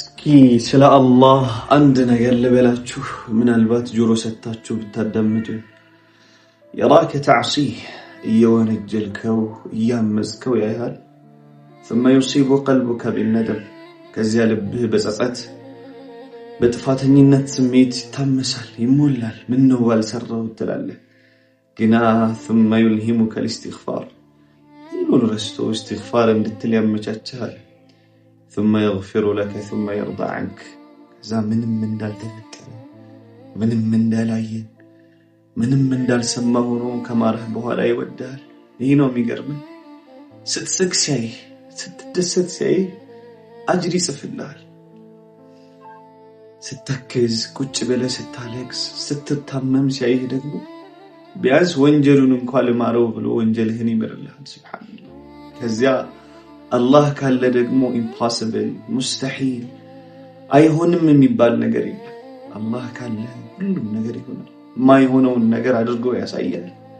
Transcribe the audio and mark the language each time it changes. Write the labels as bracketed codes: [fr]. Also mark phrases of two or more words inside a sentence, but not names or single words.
[am] ስለ አላህ አንድ ነገር ልበላችሁ ምናልባት ጆሮ ሰጣችሁ ብታዳምጡ [ar] يراك تعصيه [am] እየወነጀልከው እያመዝከው ያያል [ar] ثم يصيب قلبك بالندم [am] ከዚያ ልብህ በጸጸት በጥፋተኝነት ስሜት ይታመሳል ይሞላል ምን ነው ባልሰራው ትላለህ ግና [ar] ثم يلهمك الاستغفار [am] ሁሉን ረስቶ استغفار እንድትል ያመቻችሃል [ar] ثم يغفر لك ثم يرضى عنك إذا [am] ምንም እንዳልተፈጠረ ምንም እንዳላየ ምንም እንዳልሰማው ሆኖ ከማረህ በኋላ ይወዳል ይሄ ነው የሚገርመው ስትስቅ ሲያይ ስትደሰት ሲያይ አጅር ይጽፍልሃል ስትተክዝ ቁጭ ብለህ ስታለቅስ ስትታመም ሲያይ ደግሞ ቢያንስ ወንጀሉን እንኳን ለማረው ብሎ ወንጀልህን ይምርልሃል ሱብሃንአላህ ከዚያ አላህ ካለ ደግሞ impossible ሙስተሂል አይሆንም የሚባል ነገር የለም አላህ ካለ ሁሉም ነገር ይሆናል ማይሆነውን ነገር አድርጎ ያሳያል